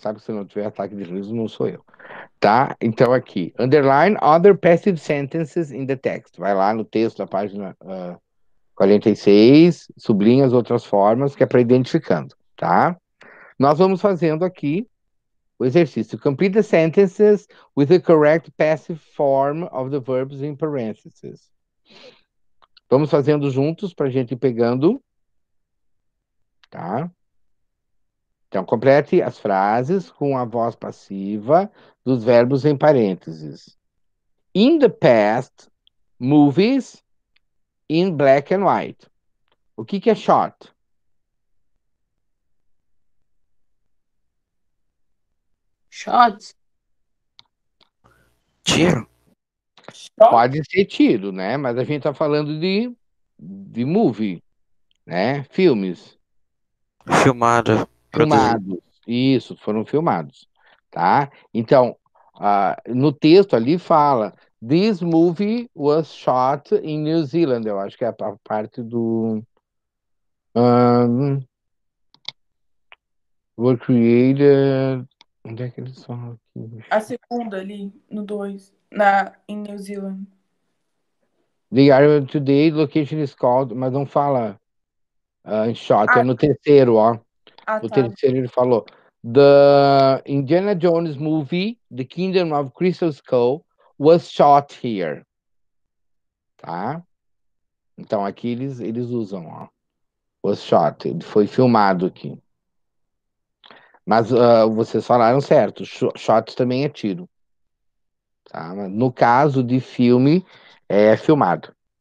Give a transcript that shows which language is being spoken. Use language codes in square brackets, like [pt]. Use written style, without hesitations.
[pt] Sabe que se não tiver ataque de riso, não sou eu. Tá? Então aqui. [en] Underline other passive sentences in the text. [pt] Vai lá no texto da página 46, sublinha as outras formas, que é para identificando. Tá? Nós vamos fazendo aqui o exercício. [en] Complete the sentences with the correct passive form of the verbs in parentheses. [pt] Vamos fazendo juntos para a gente ir pegando. Tá? Então, complete as frases com a voz passiva dos verbos em parênteses. [en] In the past, movies in black and white. [pt] O que é shot? Shot? Tiro? Pode ser tiro, né? Mas a gente tá falando de movie, né? Filmes. Filmado. Produzido. Filmados. Isso, foram filmados, tá? Então, no texto ali fala [en] This movie was shot in New Zealand. [pt] Eu acho que é a parte do were created. Onde é que eles falam aqui? A segunda ali, no 2, em New Zealand. [en] The area today location is called, [pt] mas não fala em shot, é no terceiro, ó. No Tá. terceiro ele falou [en] The Indiana Jones movie, The Kingdom of Crystal Skull, was shot here. [pt] Tá? Então aqui eles usam, ó. Was shot, ele foi filmado aqui. Mas vocês falaram certo, shot também é tiro. Tá? No caso de filme, é filmado.